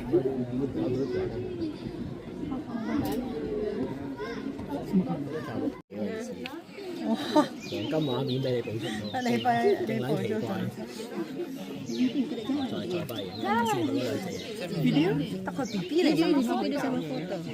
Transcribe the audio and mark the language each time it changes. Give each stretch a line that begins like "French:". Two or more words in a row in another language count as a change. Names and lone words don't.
Cantonese: 黃金畫面俾你補足到，你快你勁撚奇怪，再拜影，先到兩隻。
Filipino: Video? Ako, pipi rin. Pwede sa mga photo.